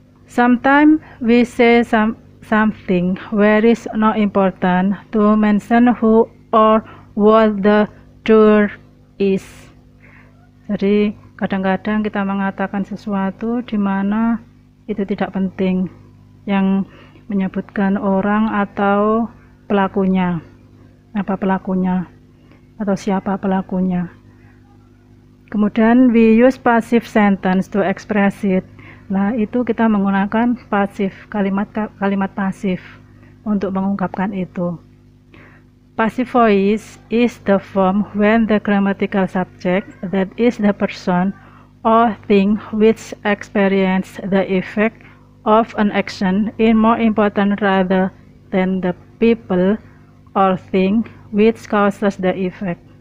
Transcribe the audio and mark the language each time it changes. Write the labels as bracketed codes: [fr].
[en] Sometimes we say something where is not important to mention who or what the doer is. [id] Jadi kadang-kadang kita mengatakan sesuatu di mana itu tidak penting yang menyebutkan orang atau pelakunya, apa pelakunya atau siapa pelakunya. [en] Kemudian we use passive sentence to express it. [id] Nah, itu kita menggunakan pasif, kalimat pasif untuk mengungkapkan itu. [en] Passive voice is the form when the grammatical subject, that is the person or thing which experience the effect of an action is more important rather than the people or thing which causes the effect.